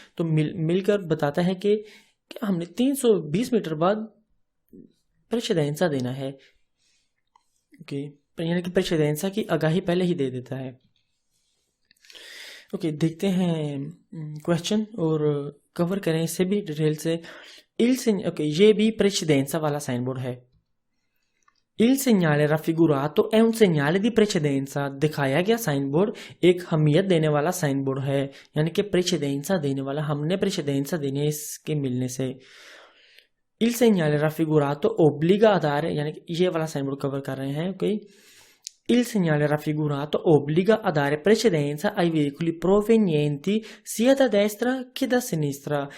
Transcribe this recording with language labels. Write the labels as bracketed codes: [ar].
[hi] तो मिलकर बताता है कि हमने 320 मीटर बाद प्रेसिडेंसा देना है। ओके, यानी कि प्रेसिडेंसा की आगाही पहले ही दे देता है। ओके, देखते हैं क्वेश्चन और कवर करें इसे भी डिटेल से। ओके, ये भी प्रेसिडेंसा वाला साइन बोर्ड है। [it] Il segnale raffigurato è un segnale di precedenza। [hi] दिखाया गया साइन बोर्ड एक अहमियत देने वाला साइन बोर्ड है, यानी कि प्रेसिडेंसा देने वाला, हमने प्रेसिडेंसा देनी है इसके मिलने से। [it] Il segnale raffigurato obbliga a dare, [hi] यानी कि ये वाला साइन बोर्ड कवर कर रहे हैं। [it] ओके, Il segnale raffigurato obbliga a dare precedenza ai veicoli provenienti sia da destra che da sinistra।